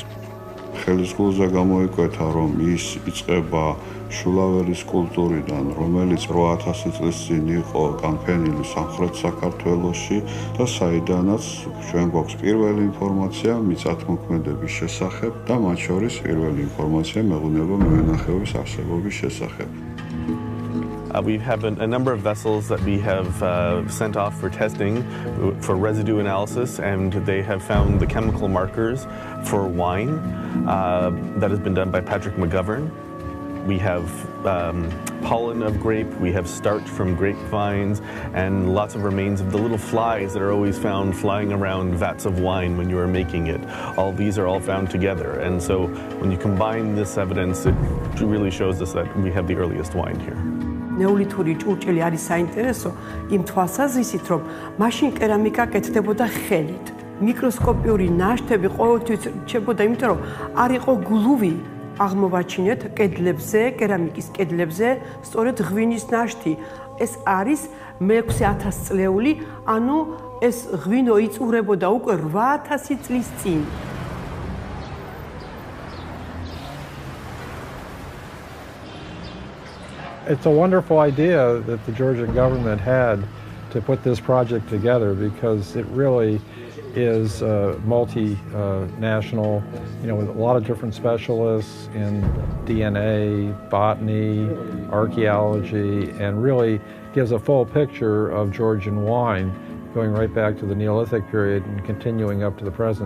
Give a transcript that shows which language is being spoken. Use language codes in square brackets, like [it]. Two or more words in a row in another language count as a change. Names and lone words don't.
[ka] ხელისგულზე გამოიკვეთა, რომ ის იწყება შულაველის კულტურიდან, რომელიც 8000 წლის წინ იყო განფენილი სამხრეთ საქართველოში და საიდანაც ჩვენ გვაქვს პირველი ინფორმაცია მიწათმოქმედების შესახებ და მათ შორის პირველი ინფორმაცია მეღვინეობა-მევენახეობის არსებობის შესახებ. [en] We have a number of vessels that we have sent off for testing for residue analysis, and they have found the chemical markers for wine that has been done by Patrick McGovern. We have pollen of grape, we have starch from grapevines, and lots of remains of the little flies that are always found flying around vats of wine when you are making it. All these are all found together, and so when you combine this evidence, it really shows us that we have the earliest wine here. [ka] ნეოლითური ჭურჭელი არის საინტერესო იმ თვალსაზრისით, რომ მაშინ კერამიკა კეთდებოდა ხელით. მიკროსკოპიური ნაშთები ყოველთვის რჩებოდა, იმიტომ რომ არ იყო გლუვი აღმოვაჩინეთ კედლებზე, კერამიკის კედლებზე, სწორედ ღვინის ნაშთი. ეს არის მე-6000 წლეული, ანუ ეს ღვინო იწურებოდა უკვე 8000 წლის წინ. [en] It's a wonderful idea that the Georgian government had to put this project together because it really is multinational, with a lot of different specialists in DNA, botany, archaeology, and really gives a full picture of Georgian wine, going right back to the Neolithic period and continuing up to the present.